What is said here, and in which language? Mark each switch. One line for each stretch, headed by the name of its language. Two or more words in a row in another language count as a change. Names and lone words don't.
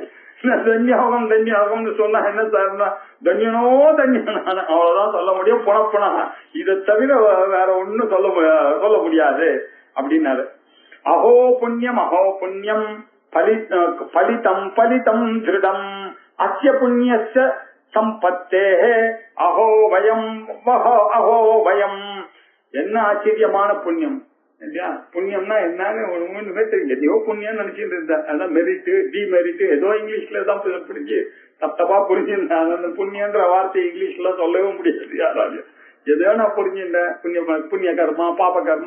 Tamil: தன்யோகம் தன்யோகம்னு சொன்னா என்ன சார்னா தன்யனோ தன்யன், அவ்வளவுதான் சொல்ல முடியும். புனப்புனா இதை தவிர வேற ஒண்ணும் சொல்ல முடியாது அப்படின்னாரு.
Sanskrit: अहो पुण्यम् अहो पुण्यम् फलितम् फलितम् दृढम् अस्य पुण्यस्य सम्पत्ते अहो वयम् अहो वयम्.
Tamil: என்ன ஆச்சரியமான புண்ணியம் இல்லையா? புண்ணியம்னா என்னன்னு ஒண்ணுமே தெரியல. எதையோ புண்ணியம் நினைச்சிட்டு இருந்தேன். அதான்
English: merit demerit
Tamil: ஏதோ இங்கிலீஷ்ல தான் பிடிச்சி தப்பா புரிஞ்சிருந்தேன். அந்த புண்ணியன்ற வார்த்தை இங்கிலீஷ்ல சொல்லவே முடியாது யாராலையும். எதையோ நான் புரிஞ்சுட்டேன். புண்ணிய கர்மா பாப கர்மா.